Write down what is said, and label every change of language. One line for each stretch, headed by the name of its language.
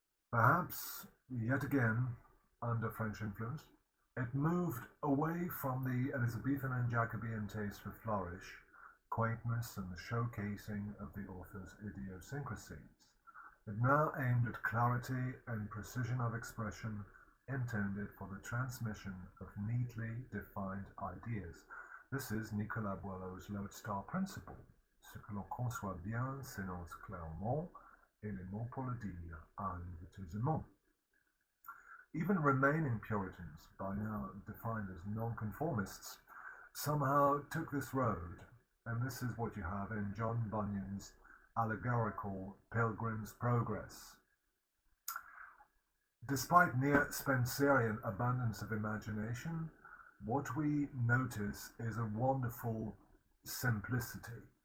English: Perhaps, yet again, under French influence, it moved away from the Elizabethan and Jacobean taste for flourish, quaintness, and the showcasing of the author's idiosyncrasies. It now aimed at clarity and precision of expression intended for the transmission of neatly defined ideas. This is Nicolas Boileau's lodestar principle.
French: Ce que l'on conçoit bien s'énonce clairement, et les mots pour le dire arrivent aisément.
English: Even remaining Puritans, by now defined as nonconformists, somehow took this road, and this is what you have in John Bunyan's allegorical Pilgrim's Progress. Despite near Spencerian abundance of imagination, what we notice is a wonderful simplicity.